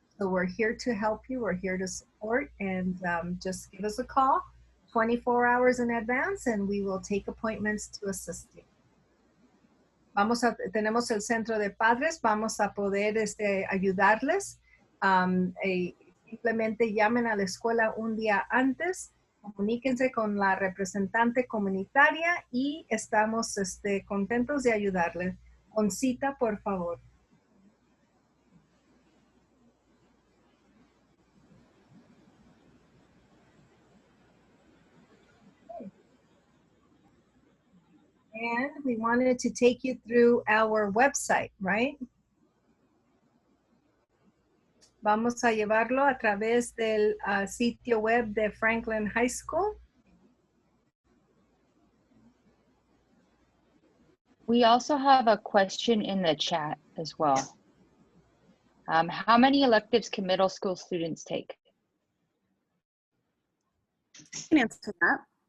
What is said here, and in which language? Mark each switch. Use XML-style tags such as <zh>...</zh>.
<en>So we're here to help you, we're here to support, and just give us a call 24 hours in advance and we will take appointments to assist you.</en> <es>Tenemos el centro de padres, vamos a poder ayudarles. Simplemente llamen a la escuela un día antes, comuníquense con la representante comunitaria y estamos contentos de ayudarles. Con cita, por favor.</es> <en>And we wanted to take you through our website, right?</en> <es>Vamos a llevarlo a través del sitio web de Franklin High School.</es> <en>We also have a question in the chat as well. How many electives can middle school students take? I can answer that.</en>